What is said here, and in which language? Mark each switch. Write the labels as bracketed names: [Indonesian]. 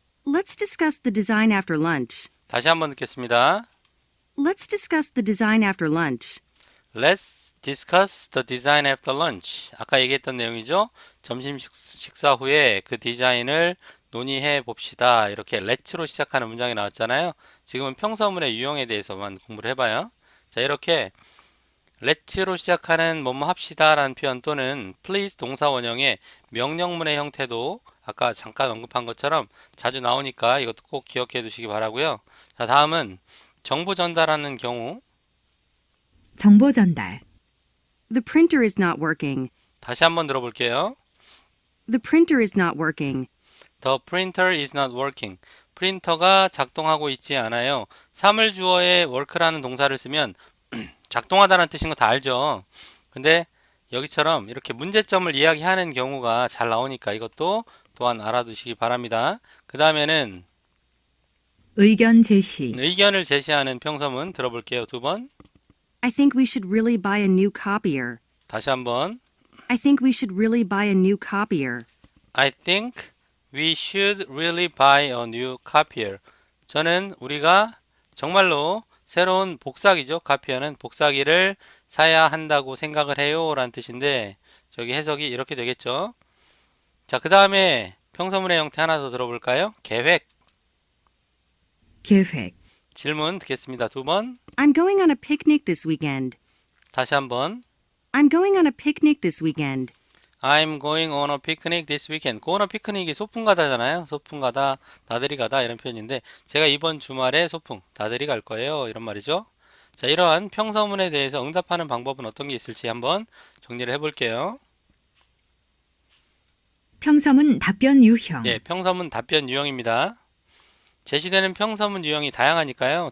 [English] Let's discuss the design after lunch. [Korean] 다시 한번 듣겠습니다. [English] Let's discuss the design after lunch. Let's discuss the design after lunch. [Korean] 아까 얘기했던 내용이죠. 점심 식사 후에 그 디자인을 논의해 봅시다. 이렇게 let'로 시작하는 문장이 나왔잖아요. 지금은 평서문의 유형에 대해서만 공부를 해봐요. 자, 이렇게 let'로 시작하는 뭐뭐 합시다 라는 표현 또는 please 동사 원형의 명령문의 형태도 아까 잠깐 언급한 것처럼 자주 나오니까 이것도 꼭 기억해 두시기 바라고요. 자, 다음은 정보 전달하는 경우. 정보 전달. [English] The printer is not working. [Korean] 다시 한번 들어볼게요. [English] The printer is not working. The printer is not working. [Korean] 프린터가 작동하고 있지 않아요. 사물주어에 work라는 동사를 쓰면 작동하다는 뜻인 거 다 알죠. 근데 여기처럼 이렇게 문제점을 이야기하는 경우가 잘 나오니까 이것도 또한 알아두시기 바랍니다. 그 다음에는 의견 제시. 의견을 제시하는 평서문 들어볼게요. 두 번. [English] I think we should really buy a new copier. [Korean] 다시 한번. [English] I think we should really buy a new copier. I think we should really buy a new copier. [Korean] 저는 우리가 정말로 새로운 복사기죠. 카피어는 복사기를 사야 한다고 생각을 해요 라는 뜻인데 저기 해석이 이렇게 되겠죠. 자, 그 다음에 평서문의 형태 하나 더 들어볼까요? 계획. 계획. 질문 듣겠습니다. 두 번. [English] I'm going on a picnic this weekend. [Korean] 다시 한번. [English] I'm going on a picnic this weekend. I'm going on a picnic this weekend. go on a picnic이 [Korean] 소풍 가다잖아요. 소풍 가다, 나들이 가다 이런 표현인데 제가 이번 주말에 소풍, 나들이 갈 거예요. 이런 말이죠. 자, 이러한 평서문에 대해서 응답하는 방법은 어떤 게 있을지 한번 정리를 해볼게요. 평서문 답변 유형. 네, 평서문 답변 유형입니다. 제시되는 평서문 유형이 다양하니까요.